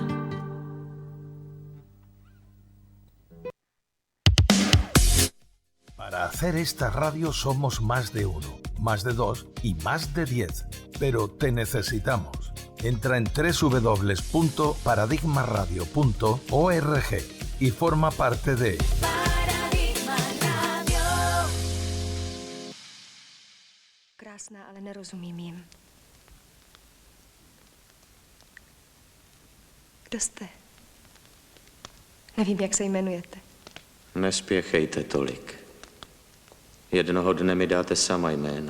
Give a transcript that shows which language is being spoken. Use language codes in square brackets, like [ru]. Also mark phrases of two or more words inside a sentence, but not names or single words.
[es] Para hacer esta radio somos más de uno, más de dos y más de 10. Pero te necesitamos. Entra en www.paradigmaradio.org y forma parte de Paradigma Radio. [cs] Krásná, ale nerozumím jim. Kdo jste? Nevím, jak se jmenujete. Nespěchejte tolik. Jednoho dne mi dáte sama jméno.